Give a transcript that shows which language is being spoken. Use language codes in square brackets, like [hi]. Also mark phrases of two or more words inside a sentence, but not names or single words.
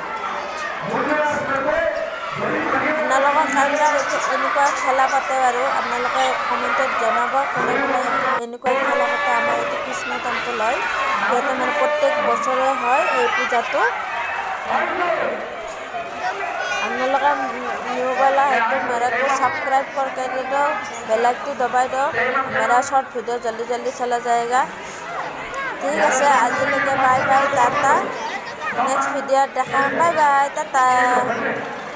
[as] আপোনালোকৰ কাৰোবাৰ এনেকুৱা খেলা পাতে বাৰু, আপোনালোকে কমেণ্টত জনাব কোনে কোনে এনেকুৱা খেলা পাতে। আমাৰ এইটো কৃষ্ণ টেম্পল হয়, ইয়াতে মানে প্ৰত্যেক বছৰে হয় এই পূজাটো। [hi] আপোনালোকে নিউ वाला है तो मेरा को सब्सक्राइब करके दे दो, बेल आइकन दबाई दो, मेरा शॉर्ट वीडियो जल्दी जल्दी चला जाएगा। [as] ঠিক আছে, আজিলৈকে [en] bye bye, [as] টাটা। নেক্সট ভিডিঅ'ত দেখাম, [en] bye bye, [as] টাটা।